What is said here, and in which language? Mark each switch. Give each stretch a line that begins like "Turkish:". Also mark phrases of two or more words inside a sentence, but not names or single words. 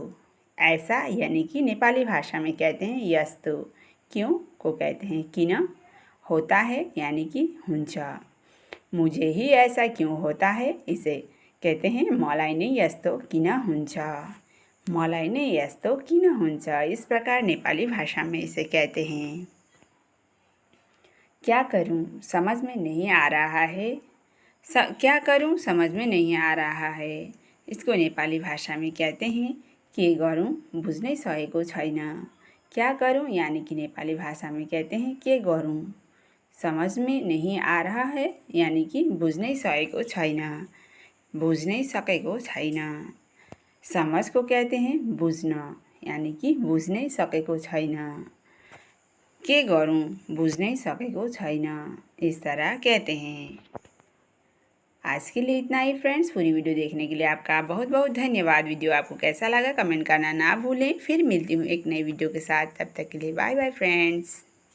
Hindi: ऐसा यानी कि नेपाली भाषा में कहते हैं यस्तो। क्यों को कहते हैं किन। होता है यानी कि हुन्छ। मुझे ही ऐसा क्यों होता है, इसे कहते हैं
Nepali: मलाई नै यस्तो किन हुन्छ। मलाई नै यस्तो किन हुन्छ,
Hindi: इस प्रकार नेपाली भाषा में इसे कहते हैं। क्या करूं समझ में नहीं आ रहा है। क्या करूं समझ में नहीं आ रहा है, इसको नेपाली भाषा में कहते हैं
Nepali: के गरौँ बुझ्नै सकेको छैन।
Hindi: क्या करूं यानी कि नेपाली भाषा में कहते हैं
Nepali: के गरौँ।
Hindi: समझ में नहीं आ रहा है यानी कि
Nepali: बुझ्नै सकेको छैन। बुझ्नै सकेको छैन।
Hindi: समझ को कहते हैं
Nepali: बुझ्न,
Hindi: यानी कि
Nepali: बुझ्नै सकेको छैन। के गरौँ बुझ्नै सकेको छैन,
Hindi: इस तरह कहते हैं। आज के लिए इतना ही फ्रेंड्स। पूरी वीडियो देखने के लिए आपका बहुत बहुत धन्यवाद। वीडियो आपको कैसा लगा कमेंट करना ना भूलें। फिर मिलती हूँ एक नई वीडियो के साथ, तब तक के लिए
English: bye bye friends.